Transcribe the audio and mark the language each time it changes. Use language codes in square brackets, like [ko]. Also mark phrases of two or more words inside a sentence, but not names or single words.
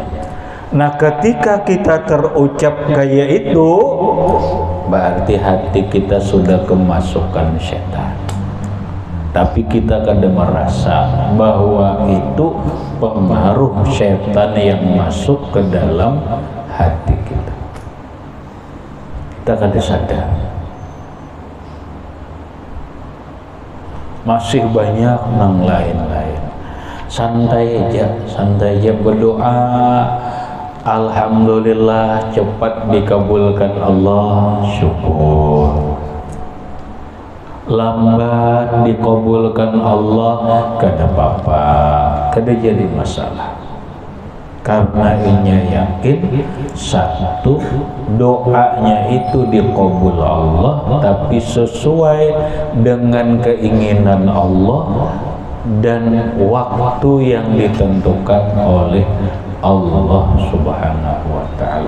[id] Nah, ketika kita terucap kayak itu, berarti hati kita sudah kemasukan syaitan. Tapi kita kada merasa bahwa itu pengaruh syaitan yang masuk ke dalam hati kita. Kita kada sadar. Masih banyak [bjn] nang lain-lain. [id] santai aja berdoa. Alhamdulillah cepat dikabulkan Allah, syukur. Lambat dikabulkan Allah, [bjn] kada apa-apa, kada jadi masalah. [id] Karena inya yakin satu, doanya itu dikabul Allah tapi sesuai dengan keinginan Allah dan waktu yang ditentukan oleh Allah [ar] سبحانه وتعالى.